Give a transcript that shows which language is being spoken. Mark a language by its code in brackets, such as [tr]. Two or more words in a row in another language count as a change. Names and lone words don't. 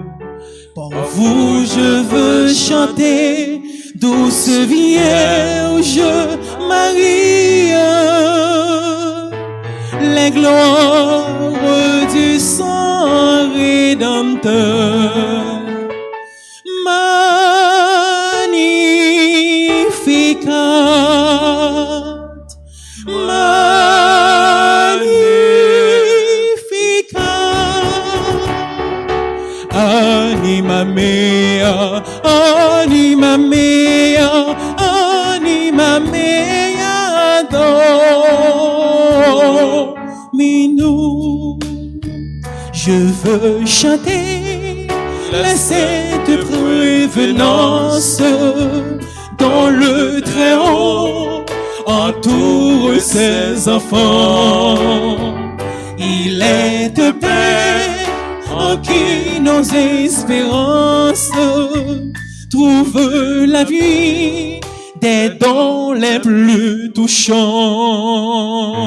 [fr] Pour vous je veux chanter, douce Vierge Marie, les gloires du sang rédempteur. [la] Magnificat, magnificat, anima mea, anima mea, anima mea, Dominus. [fr] Je veux chanter la sainte prévenance dont le Très-Haut entoure ses enfants. Il est de paix en qui nos espérances trouvent la vie des dons les plus touchants.